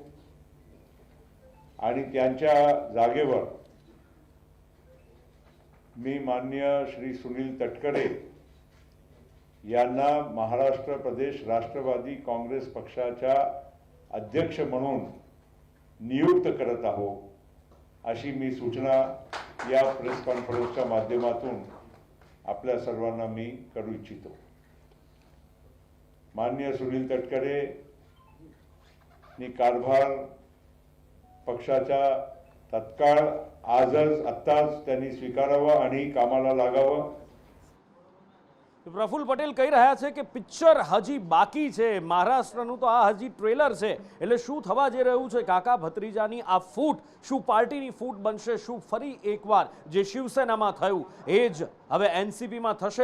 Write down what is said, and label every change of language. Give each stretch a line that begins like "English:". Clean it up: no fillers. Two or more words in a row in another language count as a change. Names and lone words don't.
Marathi: आणि त्यांच्या जागेवर मी माननीय श्री सुनील तटकरे यांना महाराष्ट्र प्रदेश राष्ट्रवादी काँग्रेस पक्षाच्या अध्यक्ष म्हणून नियुक्त करत आहोत अशी मी सूचना या प्रेस कॉन्फरन्सच्या माध्यमातून आपल्या सर्वांना मी करू इच्छितो. माननीय सुनील तटकरे नी कारभार पक्षाच्या तत्काळ आजच आत्ताच त्यांनी स्वीकारावा आणि कामाला लागावं.
Gujarati: પ્રફુલ્લ પટેલ કહી રહ્યા છે કે પિક્ચર હજી બાકી છે, મહારાષ્ટ્રનું તો આ હજી ટ્રેલર છે. એટલે શું થવા જઈ રહ્યું છે કાકા ભત્રીજાની આ ફૂટ, શું પાર્ટીની ફૂટ બનશે? શું ફરી એકવાર જે શિવસેનામાં થયું એ જ હવે એનસીપીમાં થશે?